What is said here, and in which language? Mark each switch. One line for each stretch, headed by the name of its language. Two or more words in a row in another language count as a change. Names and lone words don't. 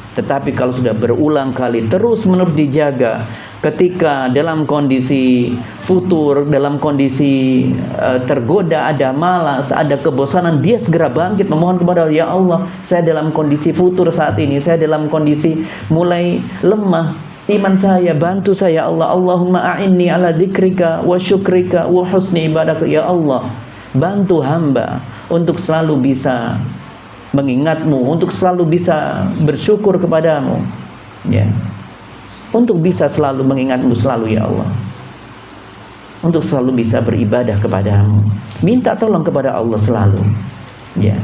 Indonesian: Tetapi kalau sudah berulang kali terus-menerus dijaga, ketika dalam kondisi futur, dalam kondisi tergoda, ada malas, ada kebosanan, dia segera bangkit memohon kepada Allah, ya Allah, saya dalam kondisi futur saat ini, saya dalam kondisi mulai lemah iman saya, bantu saya Allah.
Arabic: اللهم أعني على ذكرك وشكرك وحسن عبادتك.
Indonesian: Ya Allah, bantu hamba untuk selalu bisa mengingatmu, untuk selalu bisa bersyukur kepadamu, ya, untuk bisa selalu mengingatmu selalu, ya Allah, untuk selalu bisa beribadah kepadamu, minta tolong kepada Allah selalu, ya.